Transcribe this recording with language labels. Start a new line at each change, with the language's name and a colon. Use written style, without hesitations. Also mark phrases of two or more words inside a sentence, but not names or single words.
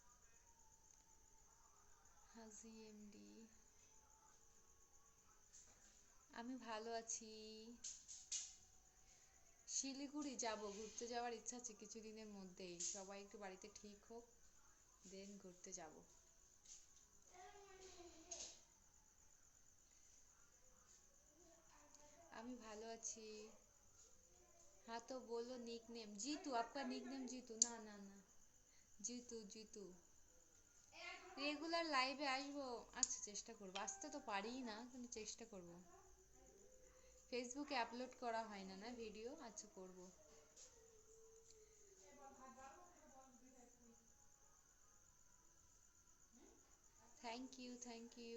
Bangla: হাজি এমডি, আমি ভালো আছি। শিলিগুড়ি যাব, ঘুরতে যাওয়ার ইচ্ছা আছে কিছুদিনের মধ্যেই, সবাই একটু বাড়িতে ঠিক হোক, দেন ঘুরতে যাব। আমি ভালো আছি।
Hindi: हाँ तो बोलो
English: nick name.
Hindi: जीतू, आपका
English: nick name
Hindi: जीतू? ना ना ना,
Bangla: জিতু জিতু। রেগুলার লাইভে আসবো, আচ্ছা চেষ্টা করবো, আসতে তো পারিই না কিন্তু চেষ্টা করব। ফেসবুকে আপলোড করা হয় না না ভিডিও, আচ্ছা করব।
English: thank you thank you.